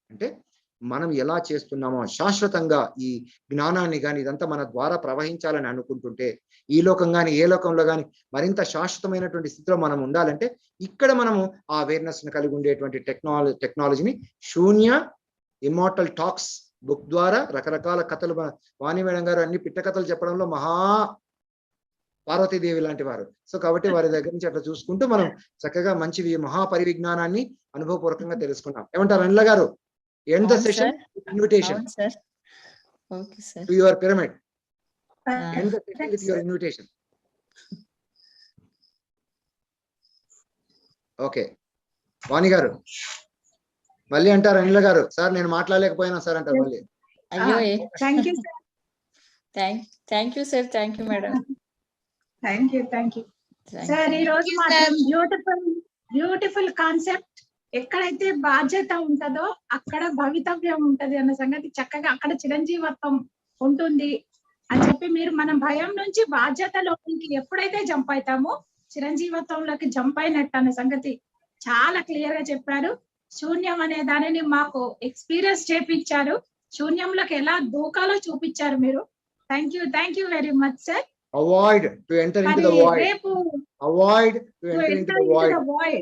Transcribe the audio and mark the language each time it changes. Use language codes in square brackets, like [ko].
[te] అంటే మనం ఎలా చేస్తున్నామో శాశ్వతంగా ఈ జ్ఞానాన్ని కానీ ఇదంతా మన ద్వారా ప్రవహించాలని అనుకుంటుంటే, ఈ లోకం కానీ ఏ లోకంలో కానీ మరింత శాశ్వతమైనటువంటి స్థితిలో మనం ఉండాలంటే ఇక్కడ మనము ఆ అవేర్నెస్ ని కలిగి ఉండేటువంటి టెక్నాలజీని శూన్య ఇమ్మోర్టల్ టాక్స్ బుక్ ద్వారా రకరకాల కథలు, వాణి మేడం గారు అన్ని పిట్ట కథలు చెప్పడంలో మహా పార్వతీదేవి లాంటి వారు. సో కాబట్టి వారి దగ్గర నుంచి అట్లా చూసుకుంటూ మనం చక్కగా మంచి మహాపరివిజ్ఞానాన్ని అనుభవపూర్వకంగా తెలుసుకున్నాం. ఏమంటారు అనిల గారు? [en] End the session with invitation to your pyramid. End the session with your invitation. Okay. [te] వాణి గారు మళ్ళీ అంటారు అనిల గారు, సార్ నేను మాట్లాడలేకపోయినా సార్ అంటారు మళ్ళీ. అయ్యో, [en] Thank you sir. Thank you sir. Thank you madam. Thank you sir. [te] ఈ రోజు మాత్రం [en] Beautiful concept. [te] ఎక్కడైతే బాధ్యత ఉంటుందో అక్కడ భవితవ్యం ఉంటది అన్న సంగతి చక్కగా, అక్కడ చిరంజీవత్వం ఉంటుంది అని చెప్పి మీరు మనం భయం నుంచి బాధ్యతలోకి ఎప్పుడైతే జంప్ అవుతామో చిరంజీవత్వంలోకి జంప్ అయినట్టు అన్న సంగతి చాలా క్లియర్ గా చెప్పారు. శూన్యం అనే దానిని మాకు ఎక్స్పీరియన్స్ చేపించారు. శూన్యంలోకి ఎలా దూకాలో చూపించారు మీరు. [en] Thank you very much sir. Avoid to enter into the void. Avoid to enter into the void.